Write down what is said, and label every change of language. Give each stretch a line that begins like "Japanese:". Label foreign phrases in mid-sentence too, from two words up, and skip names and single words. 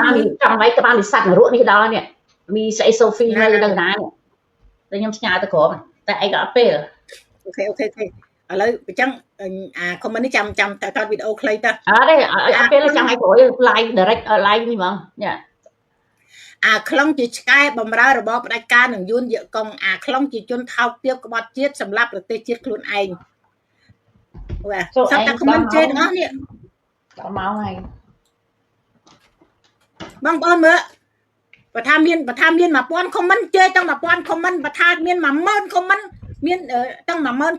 Khmer: ចង់វាយក្បាលនិស័តនរកនេះដល់នេះមីស្អីសូហ្វីនៅណានេះតែខ្ញុំផ្ញើទៅក្រុមតែឯងក៏អត់ពេល អូខេឥឡូវអញ្ចឹងអា comment នេះចាំតើវីដេអូខ្លីទៅ អត់ទេអត់ពេលចាំឲ្យក្រោយ
English: live direct live
Khmer: នេះហ្មងយ៉ា អាខ្លងជាឆ្កែបំរើរបបផ្ដាច់ការនឹងយួនយកកងអាខ្លងជាជនថោកទាបក្បត់ជាតិសម្រាប់ប្រទេសជាតិខ្លួនឯងបាទសត្វតែ comment ជេរទាំងអស់នេះ ដល់មកហើយ បងប្អូនមើលបើថាមាន1000 comment ជេរទាំង1000 comment បើថាមាន10000 comment មានទាំង10000